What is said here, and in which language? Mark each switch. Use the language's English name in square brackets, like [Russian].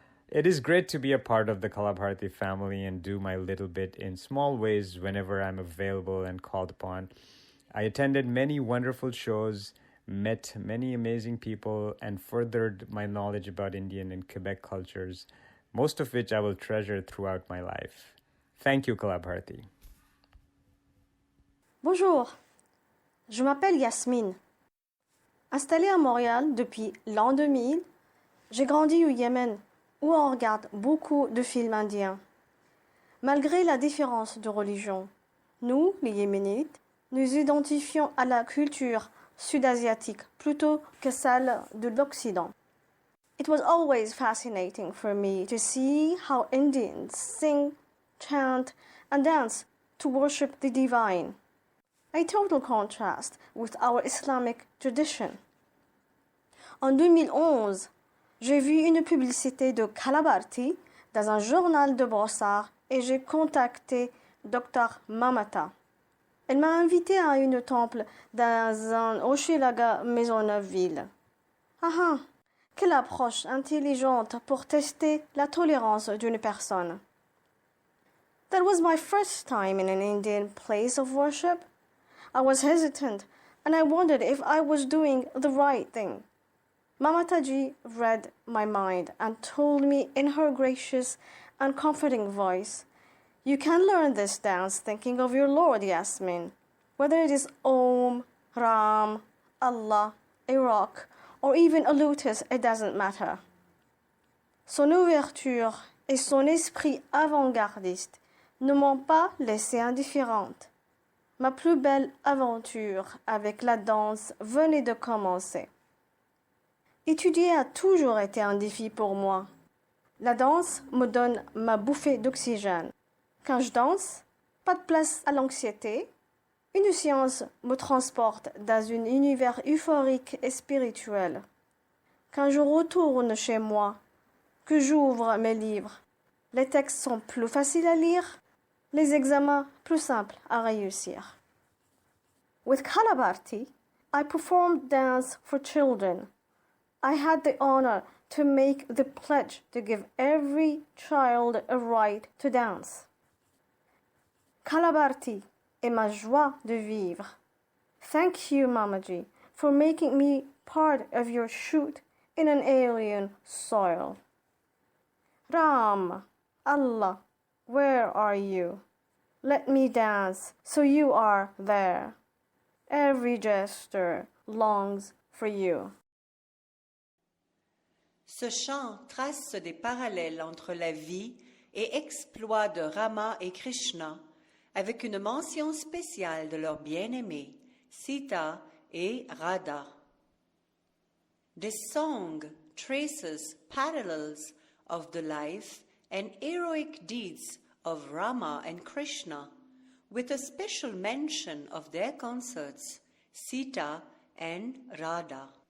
[English] It is great to be a part of the Bharati family and do my little bit in small ways whenever I'm available and called upon. I attended many wonderful shows, met many amazing people, and furthered my knowledge about Indian and Quebec cultures, most of which I will treasure throughout my life. Thank you, Bharati. [French] Bonjour, je m'appelle Yasmine. Installée à Montréal depuis l'an 2000, j'ai grandi au Yémen, où on regarde beaucoup de films indiens. Malgré la différence de religion, nous, les Yéménites, nous identifions à la culture sud-asiatique plutôt que celle de l'Occident. [English] It was always fascinating for me to see how Indians sing, chant, and dance to worship the divine. A total contrast with our Islamic tradition. [French] En 2011, j'ai vu une publicité de Bharati dans un journal de Brossard et j'ai contacté Dr Mamata. Elle m'a invité à un temple dans un Hochelaga Maisonneuve-Ville. Ah, quelle approche intelligente pour tester la tolérance d'une personne. [English] That was my first time in an Indian place of worship. I was hesitant and I wondered if I was doing the right thing. Mamataji read my mind and told me in her gracious and comforting voice, "You can learn this dance thinking of your Lord, Yasmin. Whether it is Om, Ram, Allah, a rock, or even a lotus, it doesn't matter." [French] Son ouverture et son esprit avant-gardiste ne m'ont pas laissée indifférente. Ma plus belle aventure avec la danse venait de commencer. Étudier a toujours été un défi pour moi. La danse me donne ma bouffée d'oxygène. Quand je danse, pas de place à l'anxiété. Une séance me transporte dans un univers euphorique et spirituel. Quand je retourne chez moi, que j'ouvre mes livres, les textes sont plus faciles à lire, les examens plus simples à réussir. [English] With Bharati, I performed dance for children. I had the honor to make the pledge to give every child a right to dance. [French] Bharati est ma joie de vivre. [English] Thank you, Mamaji, for making me part of your shoot in an alien soil. Ram, Allah, where are you? Let me dance, so you are there. Every gesture longs for you. [French] Ce chant trace des parallèles entre la vie et exploits de Rama et Krishna, avec une mention spéciale de leurs bien-aimés, Sita et Radha. [English] This song traces parallels of the life and heroic deeds of Rama and Krishna, with a special mention of their consorts, Sita and Radha.